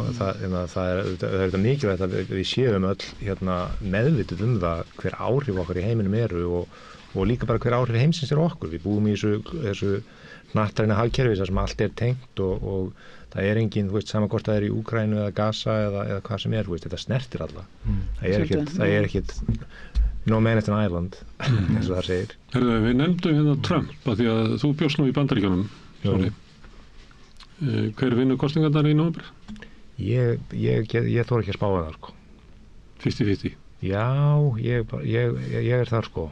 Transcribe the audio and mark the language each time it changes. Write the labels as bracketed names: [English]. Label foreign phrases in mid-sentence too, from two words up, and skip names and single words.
[Icelandic] Það er þetta mikilvægt að við séum öll meðvituð það hver áhrif okkar í heiminum eru og líka bara hver áhrif heimsins er okkur. Við búum í þessu hnattræna hagkerfi sem allt er tengt og það er engin, þú veist, sama hvort það er í Úkraínu eða Gaza eða hvað sem er, þú veist, þetta snertir alla. Það er ekkit [English] no man is an island, [Icelandic] eins og það segir. Herðu, við nefndum Trump að því að þú bjóst nú í Bandaríkjunum. Hver vinnur kosningarnar í nóvember? Ég þori ekki að spá það, sko. 50-50? Já, ég er þar, sko.